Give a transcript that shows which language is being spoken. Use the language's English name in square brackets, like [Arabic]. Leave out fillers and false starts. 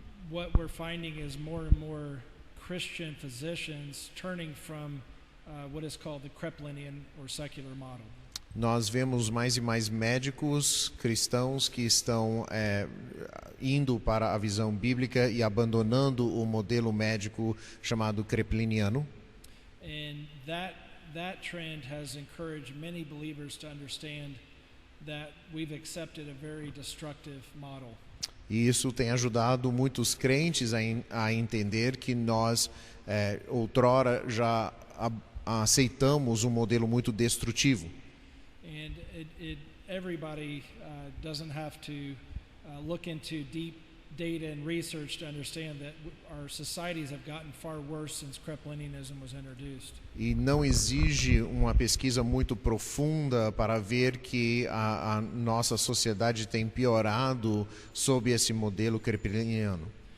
[English] What we're finding is more and more Christian physicians turning from what is called the Kreplinian or secular model. [Portuguese] Nós vemos mais e mais médicos cristãos que estão indo para a visão bíblica e abandonando o modelo médico chamado krepliniano. [English] And that trend has encouraged many believers to understand that we've accepted a very destructive model. [Portuguese] E isso tem ajudado muitos crentes a entender que nós outrora já aceitamos um modelo muito destrutivo. [English] And everybody doesn't have to look into deep data and research to understand that our societies have gotten far worse since Kreplinianism was introduced. [Portuguese] E não exige uma pesquisa muito profunda para ver que a nossa sociedade tem piorado sob esse modelo krepliniano.